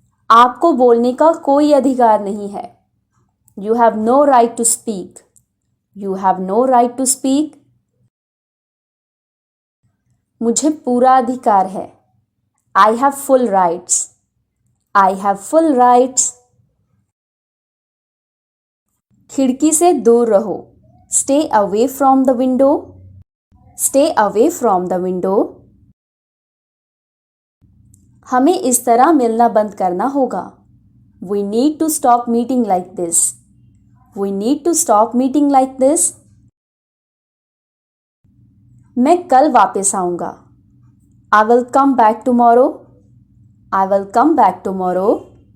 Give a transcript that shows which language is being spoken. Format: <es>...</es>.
<hi>आपको बोलने का कोई अधिकार नहीं है.</hi> <en>You have no right to speak. You have no right to speak.</en> <hi>मुझे पूरा अधिकार है.</hi> <en>I have full rights. I have full rights.</en> <hi>खिड़की से दूर रहो.</hi> <en>Stay away from the window. Stay away from the window.</en> <hi>हमें इस तरह मिलना बंद करना होगा.</hi> <en>We need to stop meeting like this. We need to stop meeting like this.</en> <hi>मैं कल वापस आऊंगा.</hi> <en>I will come back tomorrow. I will come back tomorrow.</en>